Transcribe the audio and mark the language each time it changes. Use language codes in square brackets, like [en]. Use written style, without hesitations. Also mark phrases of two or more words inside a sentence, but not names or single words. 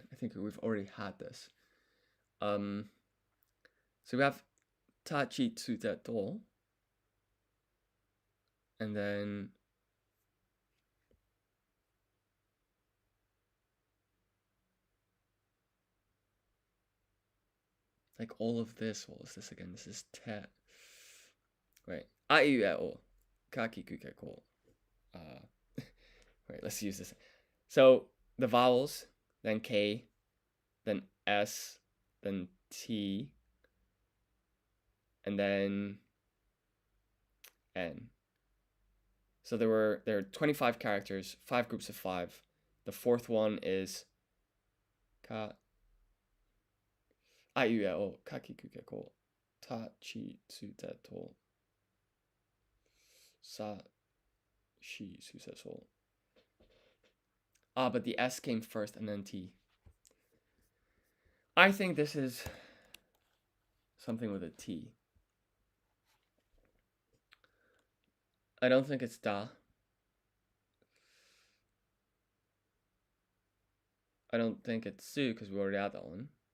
[en] I think we've already had this. So we have [ja] ta, chi, tsu, te, to, [en] and then like all of this. What was this again? This is te. Wait. [ja] A, I, U, E, O. Ka, ki, ku, ke, ko. [en] Wait, let's use this. So the vowels, then K, then S, then T, and then N. So there are 25 characters, 5 groups of 5. The fourth one is [ja] ka, a, u, e, o, ka, ki, ku, ke, ko, ta, chi, tsu, te, to, sa, shi, su, se, so. [en] But the S came first and then T. I think this is something with a T. I don't think it's da. I don't think it's su because we already had that one.